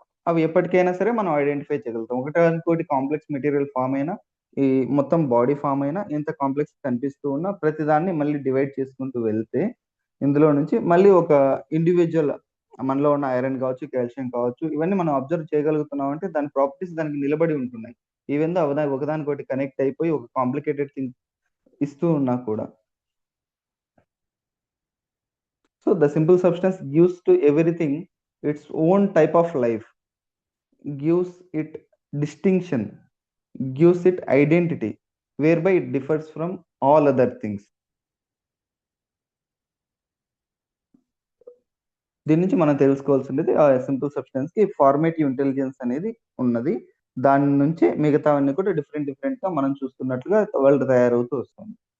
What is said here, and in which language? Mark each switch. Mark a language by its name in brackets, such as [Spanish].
[Telugu] అవి ఎప్పటికైనా సరే మనం ఐడెంటిఫై చేయగలుగుతాం. ఒకటి కాంప్లెక్స్ మెటీరియల్ ఫామ్ అయినా, ఈ మొత్తం బాడీ ఫామ్ అయినా, ఎంత కాంప్లెక్స్ కనిపిస్తూ ఉన్నా ప్రతిదాన్ని మళ్ళీ డివైడ్ చేసుకుంటూ వెళ్తే ఇందులో నుంచి మళ్ళీ ఒక ఇండివిజువల్ మనలో ఉన్న ఐరన్ కావచ్చు, కాల్షియం కావచ్చు, ఇవన్నీ మనం అబ్జర్వ్ చేయగలుగుతున్నాం అంటే దాని ప్రాపర్టీస్ దానికి నిలబడి ఉంటున్నాయి. ఈవెన్ దో ఒకదానికొకటి కనెక్ట్ అయిపోయి ఒక కాంప్లికేటెడ్ థింగ్ ఇస్తూ ఉన్నా కూడా. [English] So the simple substance gives to everything its own type of life, gives it distinction, gives it identity, whereby it differs from all other things. [Telugu] దీని నుంచి మనం తెలుసుకోవాల్సింది ఆ సింపుల్ సబ్స్టెన్స్ కి ఫార్మేటివ్ ఇంటెలిజెన్స్ అనేది ఉన్నది. దాని నుంచే మిగతావన్నీ కూడా డిఫరెంట్ డిఫరెంట్ గా మనం చూస్తున్నట్లుగా వరల్డ్ తయారవుతూ వస్తుంది.